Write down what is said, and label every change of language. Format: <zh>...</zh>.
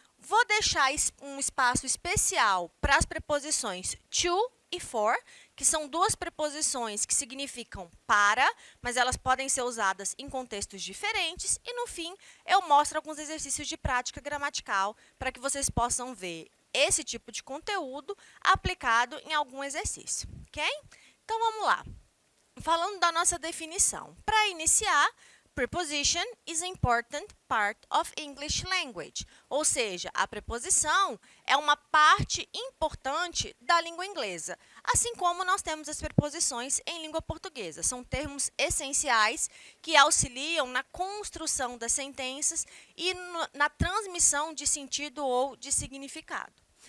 <pt>Vou deixar um espaço especial para as preposições to e for, que são 2 preposições que significam para, mas elas podem ser usadas em contextos diferentes. E, no fim, eu mostro alguns exercícios de prática gramatical para que vocês possam ver esse tipo de conteúdo aplicado em algum exercício, ok? Então, vamos lá. Falando da nossa definição. Para iniciar,</pt> <en>preposition is an important part of English language.</en> <pt>Ou seja, a preposição é uma parte importante da língua inglesa, assim como nós temos as preposições em língua portuguesa. São termos essenciais que auxiliam na construção das sentenças e na transmissão de sentido ou de significado.</pt>